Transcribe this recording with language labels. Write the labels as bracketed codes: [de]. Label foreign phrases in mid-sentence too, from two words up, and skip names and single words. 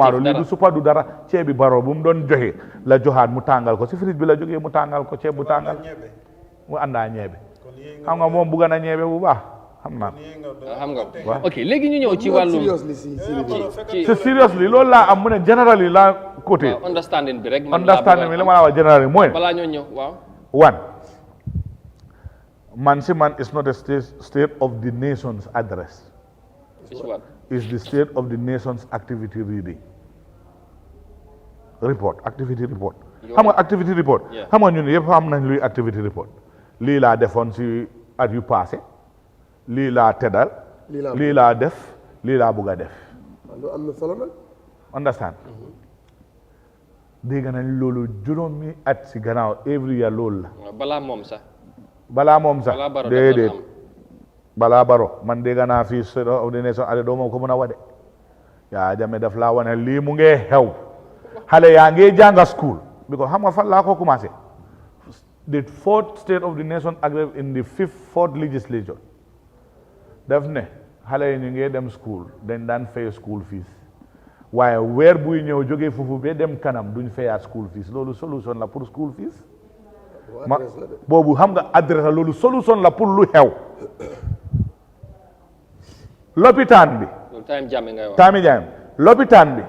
[wo] amaaru lii du suppa du dara ceeb bi Barrow bu mu doon joxe la joxaat mu tàngal ko si fridge bi la jógee mu tàngal ko ceeb bu tàngal mu àndaa ñeebe xam nga moom bugga na ñeebe bu baax xam naa xam nga ok léegi ñu ñëw ci wàllum c'est seriously loolu laa am mu ne generally la côté understanding bi rek understanding bi li ma la wax generally mooy balaa ñoo ñëw waaw [en] one man si man is not a state of the nation's address. Is the state of the nation's activity reading report activity report [wo] xam nga [en] activity report [wo] xam nga ñun yëpp xam nañ luy [en] activity report [wo] lii laa defoon si at yu passé lii laa teddal lii laa def lii laa bugg a def am na solo nag understand dégg nañ loolu juróomi at si gannaaw every year loolu la balaa moom sax déedéet balaa Barrow man dégg naa fii State of the Nation ale doo ma ko mën a wade yaa jame daf laa wane lii mu ngee xew xale yaa ngee jànga school because xam nga fan laa ko commencé [en] the fourth State of the Nation agreed in the fourth legislature [wo] daf ne xale yi ñu ngee dem school dañ daan fay [en] school fees [wo] waaye weer buy ñëw jógee foofu ba dem kanam duñ fayaat [en] school fees [wo] loolu solution la pour school fees boobu xam nga adresse loolu solution la pour lu xew lopitaan bi taami jaam lopitaan bi